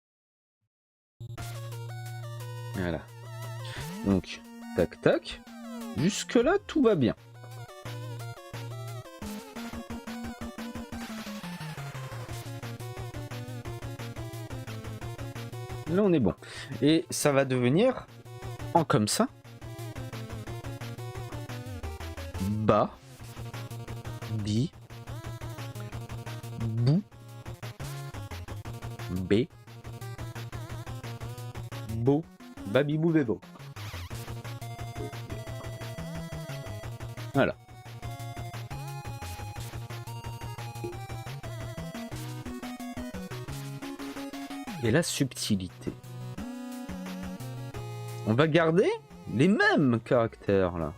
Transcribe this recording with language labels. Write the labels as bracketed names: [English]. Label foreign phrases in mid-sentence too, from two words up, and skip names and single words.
[French] Voilà. Donc, tac, tac. Jusque-là, tout va bien. Là, on est bon. Et ça va devenir en comme ça. Ba. Bi. Bou. B. Bo. Babibou bébo. Voilà. Et la subtilité. On va garder les mêmes caractères là.